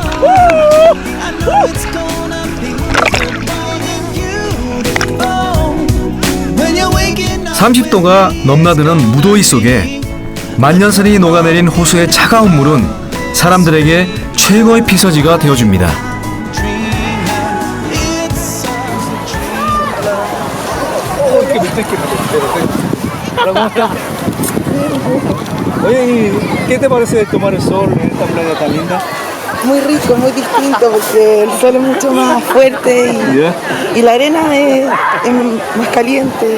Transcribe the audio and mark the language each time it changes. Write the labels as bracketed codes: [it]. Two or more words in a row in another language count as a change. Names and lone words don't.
[ko] 30도가 넘나드는 무더위 속에 만년설이 녹아내린 호수의 차가운 물은 사람들에게 최고의 피서지가 되어줍니다. [es] Oye, ¿qué te parece tomar el sol en esta playa tan linda? Muy rico, muy distinto porque el sol es mucho más fuerte y la arena es más caliente.